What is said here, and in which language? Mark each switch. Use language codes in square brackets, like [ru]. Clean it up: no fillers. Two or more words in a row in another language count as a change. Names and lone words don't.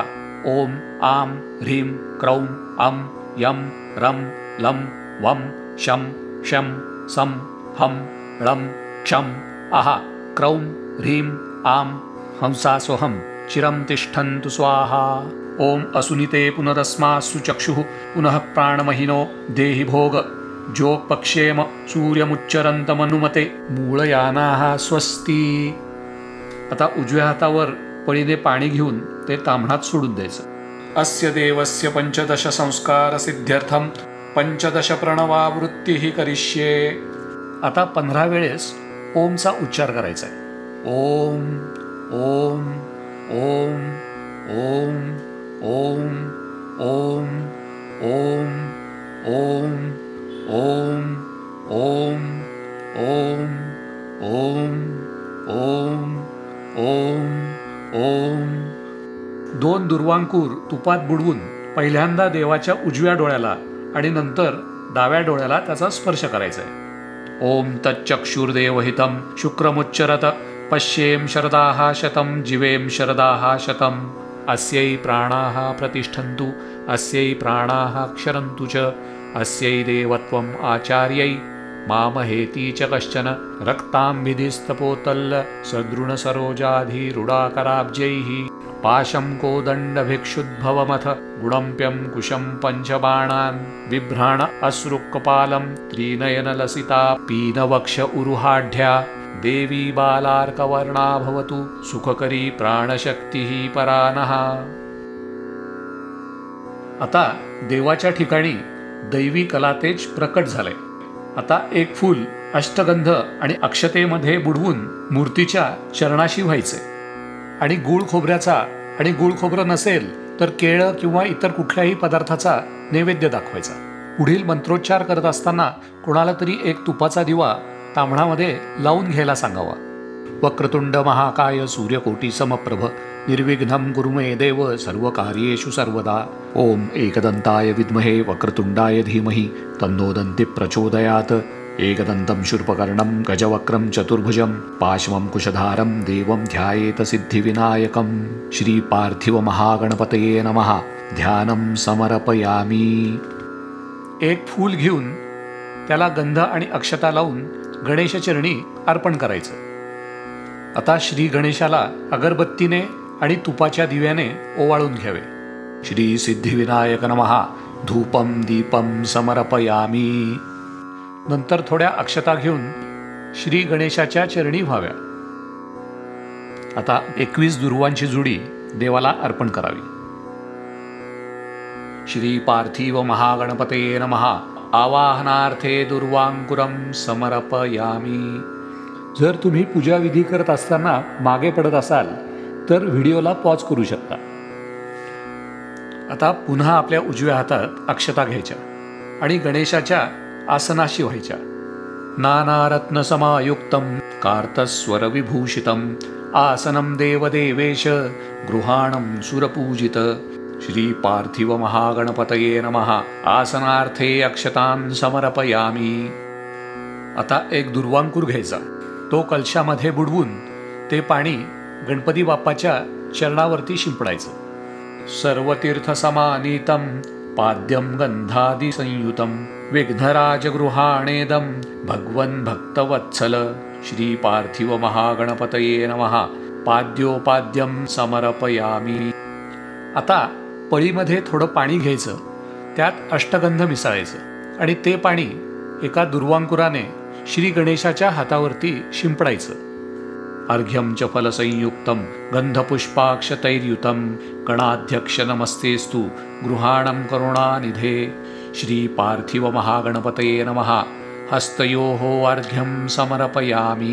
[sa] ओम आम ह्रीम क्रौम अम यम रम लम वम शम शम सम हम ळम क्षम अहा क्रौम ह्रीम आम हंसासोहम चिरं तिष्ठन्तु स्वाहा. ओम असुनिते पुनरस्मासु चक्षुः पुनः प्राणमहिनो देहि भोग जोगपक्षेम सूर्यमुच्चरन्तमनुमते मूळयानाः स्वस्ती. [mr] आता उजव्या हातावर पळीने पाणी घेऊन ते ताम्हणात सोडून द्यायचं. [sa] अस्य देवस्य 15 संस्कार सिद्ध्यर्थम 15 प्रणवावृत्ती करिष्ये. [mr] आता 15 वेळेस ओमचा उच्चार करायचा आहे. [sa] ओम ओम ओम ओम ओम ओम ओम ओम ओम ओम ओम ओम ओम ओम ओम. [mr] 2 दुर्वांकूर तुपात बुडवून पहिल्यांदा देवाच्या उजव्या डोळ्याला आणि नंतर डाव्या डोळ्याला त्याचा स्पर्श करायचा आहे. [sa] ओम तच्चक्षुर्देवहितं शुक्रमुच्चरत पश्येम शरदाः शतं जीवेम शरदाः शतं. अस्यै प्राणाः प्रतिष्ठन्तु अस्यै प्राणाः क्षरन्तु च अस्यै देवत्वम् आचार्यै मामहेति च कश्चन रक्ताम्बिधिस्तपोतल्ल सदृढसरोजाधिरूढाकराब्जैः पाशं कोदण्डभिक्षुद्भवमथ गुणम्प्यं कुशं पञ्चबाणान् बिभ्राण अश्रुकपालं त्रिनयनलसिता पीनवक्ष उरुहाढ्या देवी बालार्कवर्णा भवतु सुखकरी प्राणशक्तिः परानः. [mr] आता देवाच्या ठिकाणी दैवी कलातेज प्रकट झाले. आता एक फूल अष्टगंध आणि अक्षतेमध्ये बुडवून मूर्तीच्या चरणाशी व्हायचे आणि गूळ खोबऱ्याचा आणि गूळ खोबरं नसेल तर केळं किंवा इतर कुठल्याही पदार्थाचा नैवेद्य दाखवायचा. पुढील मंत्रोच्चार करत असताना कोणाला तरी एक तुपाचा दिवा ताम्हणामध्ये लावून घ्यायला सांगावा. [sa] वक्रतुंड महाकाय सूर्यकोटी समप्रभ निर्विघ्नं कुरु मे देव सर्वकार्येषु सर्वदा. ओम एकदंताय विद्महे वक्रतुंडाय धीमहि तन्नो दन्ति प्रचोदयात्. एकदन्तं शूर्पकर्णं गजवक्रं चतुर्भुजं पाशमं कुशधारं देवं ध्यायेत सिद्धिविनायकं. श्री पार्थिव महागणपतये नमः. ध्यानं समर्पयामि. [mr] एक फूल घेऊन त्याला गंध आणि अक्षता लावून गणेशचरणी अर्पण करायचं. आता श्री गणेशाला अगरबत्तीने आणि तुपाच्या दिव्याने ओवाळून घ्यावे. [sa] श्री सिद्धिविनायक नमः. धूपम दीपम समर्पयामि. [mr] नंतर थोड्या अक्षता घेऊन श्री गणेशाच्या चरणी व्हाव्या. आता 21 दुर्वांची जुडी देवाला अर्पण करावी. [sa] श्री पार्थिव महागणपतये नमः. आवाहनार्थे दुर्वांकुरम समर्पयामि. [mr] जर तुम्ही पूजाविधी करत असताना मागे पडत असाल तर व्हिडिओला पॉज करू शकता. आता पुन्हा आपल्या उजव्या हातात अक्षता घ्यायच्या आणि गणेशाच्या आसनाशी व्हायच्या. [sa] नानारत्न समायुक्तं कार्तस्वर विभूषितं आसनं देवदेवेश गृहाणं सुरपूजित. श्री पार्थिव महागणपतये नमः. आसनार्थे अक्षतां समर्पयामि. [mr] आता एक दुर्वांकूर घ्यायचा. तो कलशामध्ये बुडवून ते पाणी गणपती बाप्पाच्या चरणावरती शिंपडायचं. [sa] सर्वतीर्थसमानीतं पाद्यं गंधादि संयुतं विघ्नराजगृहाणेदं भगवन् भक्तवत्सल. श्री पार्थिव महागणपतये नमः. पाद्योपाद्यं समर्पयामि. [mr] आता पळीमध्ये थोडं पाणी घ्यायचं, त्यात अष्टगंध मिसळायचं आणि ते पाणी एका दुर्वांकुराने श्री गणेशाच्या हातावरती शिंपडायचं. [sa] अर्घ्यं च फलसंयुक्तं गन्धपुष्पाक्षतैर्युतं गणाध्यक्ष नमस्तेस्तु गृहाणं करुणानिधे श्री पार्थिव महागणपतये नमः हस्तयोः अर्घ्यं समर्पयामि।